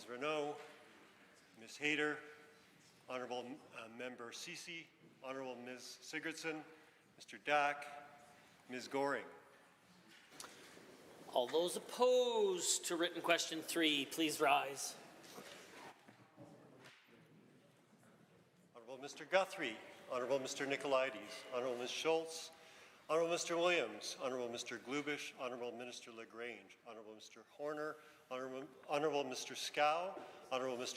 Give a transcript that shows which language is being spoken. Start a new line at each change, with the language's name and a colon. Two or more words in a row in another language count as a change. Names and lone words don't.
English: Renault, Ms. Hayter, Honourable Member Sisi, Honourable Ms. Sigurdsson, Mr. Dack, Ms. Goring. All those opposed to written question 3, please rise. Honourable Mr. Guthrie, Honourable Mr. Nicolaides, Honourable Ms. Schultz, Honourable Mr. Williams, Honourable Mr. Glubish, Honourable Minister LaGrange, Honourable Mr. Horner, Honourable Mr. Scow, Honourable Mr.